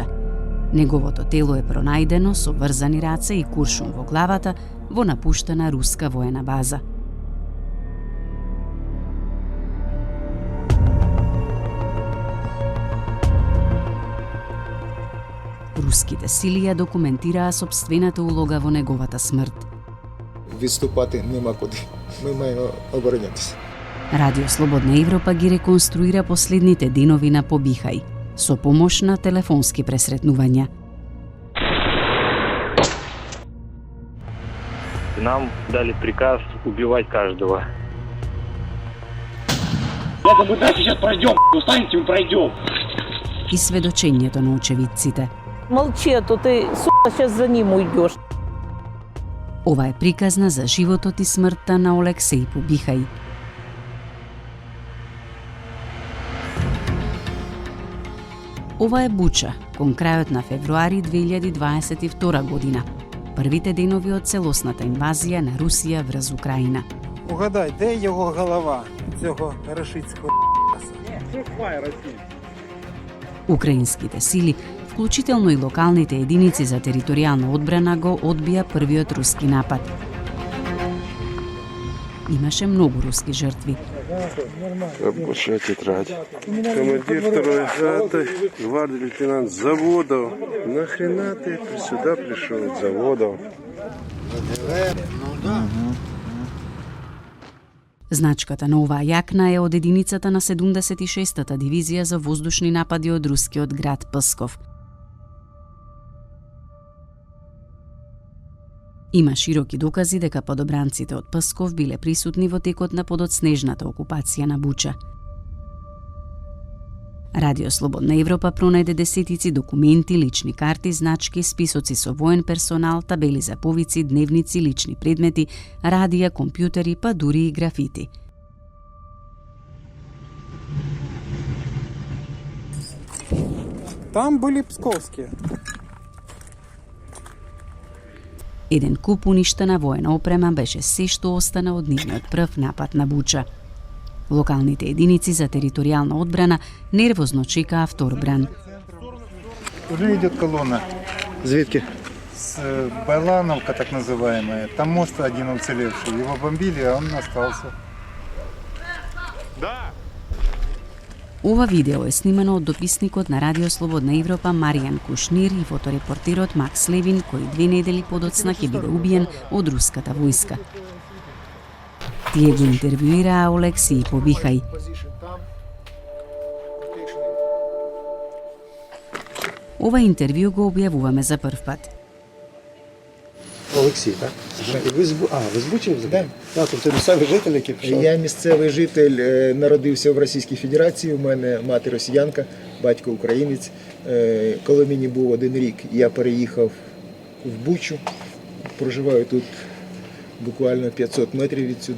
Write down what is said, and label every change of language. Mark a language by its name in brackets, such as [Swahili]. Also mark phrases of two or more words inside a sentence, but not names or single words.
[Macedonian] Неговото тело е пронајдено со врзани раце и куршум во главата во напуштена руска воена база. Руските сили ја документираа сопствената улога во неговата смрт. [Ukrainian] Відступати нема куди. Ми маємо оборонятися. [Macedonian] Радио Слободна Европа ги реконструира последните денови на Побихај со помош на телефонски пресретнувања. [Russian] Нам дали приказ убивать каждого. Я думаю, да, сейчас пройдем, устанете, мы пройдем. [Macedonian] И сведочењето на очевидците. [Russian] Молчи, а то ты, сука, сейчас за ним уйдешь. [Macedonian] Ова е приказна за животот и смртта на Олексиј Побихај. Ова е Буча, кон крајот на февруари 2022 година. Првите денови од целосната инвазија на Русија врз Украина. [Ukrainian] Угадай, де його голова, цього рашистського [Macedonian] Украинските сили, вклучително и локалните единици за територијална одбрана, го одбија првиот руски напад. Имаше многу руски жртви. [Russian] Рабочая тетрадь. Командир второй роты, гвардии лейтенант Заводов. Нахрена ты сюда пришел, Заводов? [Macedonian] Значката на оваа јакна е од единицата на 76-та дивизија за воздушни напади од рускиот град Псков. Има широки докази дека подобранците од Псков биле присутни во текот на подоцнежната окупација на Буча. Радио Слободна Европа пронајде десетици документи, лични карти, значки, списоци со воен персонал, табели за повици, дневници, лични предмети, радија, компјутери, па дури и графити. [Ukrainian] Там були псковски. [Macedonian] Еден куп уништена воена опрема беше се што остана од нивниот прв напад на Буча. Локалните единици за територијална одбрана нервозно чекаа втор бран. [Russian] Уже идет колонна. [Ukrainian] Звідки? [Russian] С Байлановка, так называемая. Там мост один уцелевший. Его бомбили, а он остался. [Macedonian] Ова видео е снимано од дописникот на Радио Слободна Европа Маријан Кушнир и фоторепортерот Макс Левин, кој 2 недели подоцна ќе биде убиен од руската војска. Тие го интервјуираа Олексиј Побихај. Ова интервју го објавуваме за прв пат. [Ukrainian] Олексій, так? І ви з Бучі? Так. Тобто місцевий житель, який пішов? Я місцевий житель, народився в Російській Федерації, у мене мати росіянка, батько українець. Коли мені був 1 рік, я переїхав в Бучу, проживаю тут буквально 500 метрів відсюди.